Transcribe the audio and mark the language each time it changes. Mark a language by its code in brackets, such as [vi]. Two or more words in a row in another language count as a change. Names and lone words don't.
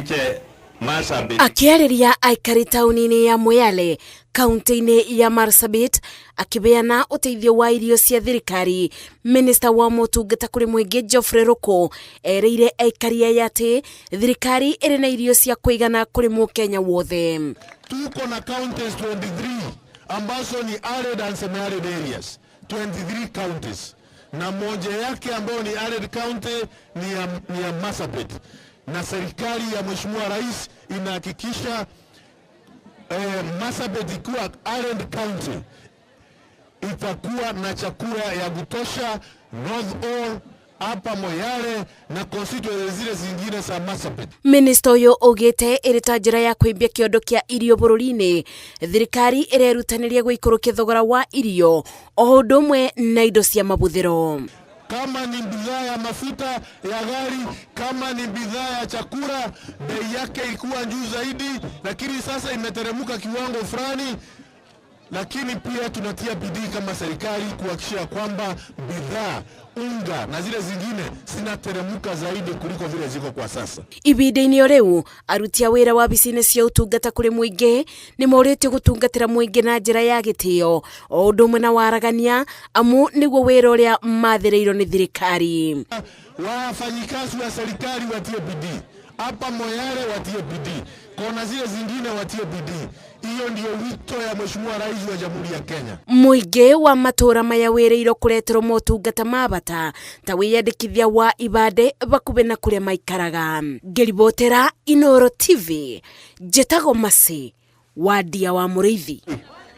[ki] Akiariria aikari tauni-ini ya Moyale kaunti-ini ya Marsabit akibeana uteithio wa irio cia thirikari, Minista wa motungata kuri muingi Geoffrey Ruku ereire aikari aya ati thirikari iri na irio cia kuigana kuri Mukenya wothe. [sw] Tuko na [en] counties 23 [sw] ambazo ni [en] arid and semi-arid areas, 23 counties, [sw] na moja yake ambayo ni [en] arid county [sw] ni ya Marsabit, na serikali ya Mheshimiwa Rais inahakikisha Marsabit ikiwa [en] arid county [sw] itakuwa na chakula ya kutosha North All, hapa Moyale na constituency zile zingine za Marsabit. [ki] Minista uyu ugite irita njira ya kuimbia kiondo kia irio bururi-ini, thirikari irerutaniria guikurukia thogora wa irio o undu umwe na indo cia mabuthiro. [sw] Kama ni bidhaa ya mafuta ya gari, kama ni bidhaa ya chakula, bei yake ilikuwa juu zaidi, lakini sasa imeteremuka kiwango fulani. Lakini pia tunatia bidii kama serikali kuhakikisha kwamba bidhaa, unga na zile zingine zinateremuka zaidi kuliko vile ziko kwa sasa. [ki] Ibida-ini o riu aruti a wira wa bicine cia utungata kuri muingi ni moritio gutungatira muingi na njira ya gitio o undu umwe na waragania amu niguo wira uria mathireirwo ni thirikari. [sw] Wafanyikazi wa serikali watie bidii, hapa Moyale watie bidii, kona zile zingine watie bidii. Hiyo ndio wito ya Mheshimiwa Rais wa Jamhuri ya Kenya. [ki] Muingi wa matura maya wireirwo kureterwo motungata ma bata ta wiyandikithia wa ibande bakuve na kuria maikaraga. Ngiribotera Inooro TV, Njetago Masi wa Ndia wa Muriithi.